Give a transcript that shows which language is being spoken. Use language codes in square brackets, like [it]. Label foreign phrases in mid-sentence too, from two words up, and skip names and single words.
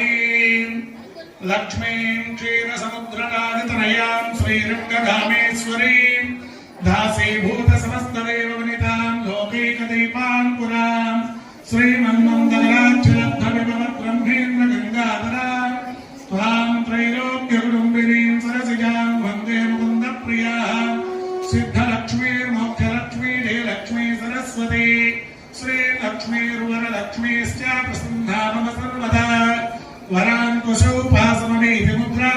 [sa] లక్ష్మీం క్షీర సముద్రనాదితనయాం శ్రీరంగధామేశ్వరీం దాసీభూత సమస్తదేవ వనితాం లోకైక దీపాంకురాం श्रीमन्मन्दराक्षलब्धविभवब्रह्मेन्द्र गङ्गाधरा त्वां त्रैलोक्यकुटुम्बिनीं सरसिजां वन्दे मुकुन्दप्रियाः सिद्धलक्ष्मीर्मोक्षलक्ष्मी जयलक्ष्मी सरस्वती श्रीलक्ष्मीर्वरलक्ष्मीश्च प्रसन्ना मम सर्वदा वराङ्कुशोपासमनीति मुद्रां